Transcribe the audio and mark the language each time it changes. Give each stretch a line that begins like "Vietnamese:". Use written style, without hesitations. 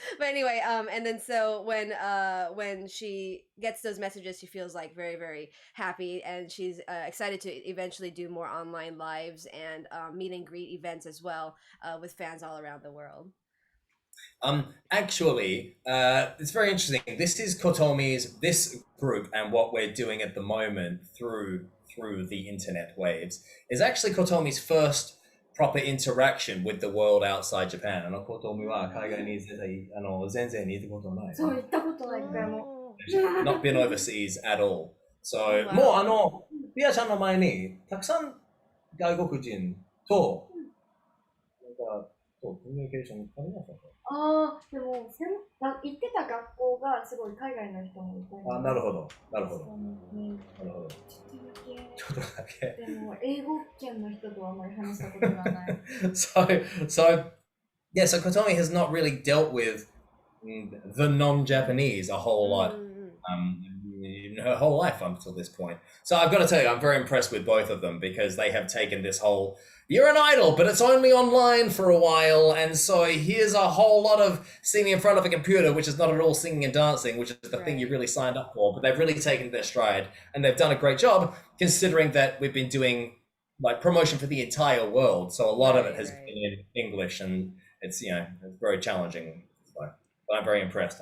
English: But anyway, and then so when she gets those messages, she feels like very, very happy, and she's excited to eventually do more online lives and meet and greet events as well with fans all around the world. Actually, it's very interesting. This is this group, and what we're doing at the moment through the internet waves is actually Kotomi's first proper interaction with the world outside Japan.
Japanese: Kotomiは海外に全然行ったことない。そう、行ったことない、一回も。
English: Not been overseas at all.
Japanese: So, もうピアちゃんの前にたくさん外国人とコミュニケーションありましたか？でも行ってた学校がすごい海外の人もいたり。なるほど。ちょっとだけ。でも英語圏の人とはあまり話したことがない。
English: So Kotomi has not really dealt with the non-Japanese a whole lot in her whole life up until this point. So I've got to tell you, I'm very impressed with both of them because they have taken this whole, you're an idol, but it's only online for a while, and so here's a whole lot of singing in front of a computer, which is not at all singing and dancing, which is the thing you really signed up for, but they've really taken their stride, and they've done a great job, considering that we've been doing like promotion for the entire world, so a lot of it has been in English, and it's, it's very challenging, but I'm very impressed.